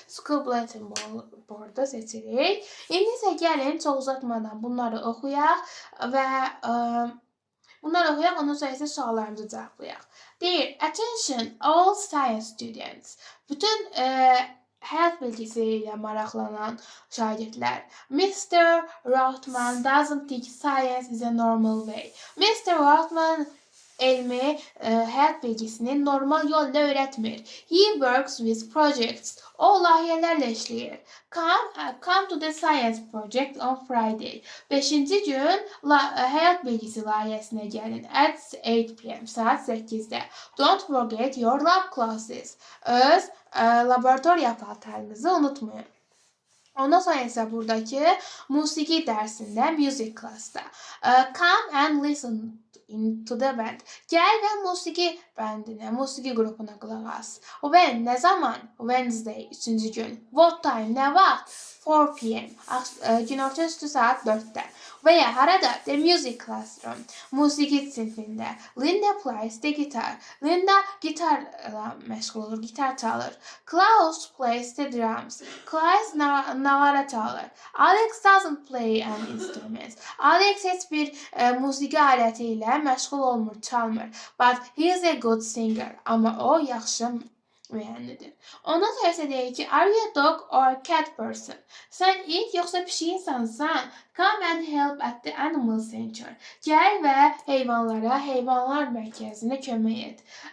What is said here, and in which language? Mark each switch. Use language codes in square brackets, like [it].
[az] School bulletin board'u seçirik. İndi isə gəlin çox uzatmadan bunları oxuyaq və ondan sonra isə suallarımızı cavablayaq. Deyir, [en] attention all science students. [az] Bütün həyat bilgisi ilə maraqlanan şagirdlər. [en] Mr. Rothman doesn't think science is a normal way. Mr. [az] Rothman elmi, həyat bilgisini normal yolla öyrətmir. [en] He works with projects. [az] O layihələrlə işləyir. [en] Come to the science project on Friday. [az] 5-ci gün həyat bilgisi layihəsinə gəlin. [en] At 8 p.m. [az] saat 8-də. [en] Don't forget your lab classes. [az] Öz laboratoriya paltarınızı unutmayın. Ondan sonra isə buradakı musiqi dərsində, music classda. [en] Come and listen to the band. [az] Gəl və musiqi bəndinə, musiqi qrupuna qulaq as. [en] When, [az] nə zaman? Wednesday, 3-cü gün. [en] What time, [az] nə vaxt? 4 p.m. Günorta üstü saat 4'də. Və ya harada? [en] The music classroom. [az] Musiqi sinfində. [en] Linda plays the guitar. [az] Linda gitarla məşğul olur, gitar çalır. [en] Klaus plays the drums. [az] Klaus navara çalır. [en] Alex doesn't play an instrument. [az] Alex heç bir musiqi aləti ilə məşğul olmur, çalmır. [en] But he is a good singer. [az] Amma o yaxşı müğənnidir. Ondan sonra isə deyir ki, [en] are you a dog or a cat person? [az] Sən it yoxsa pişik insansan? [en] Come and help at the animal center. [az] Gəl və heyvanlar mərkəzinə kömək et.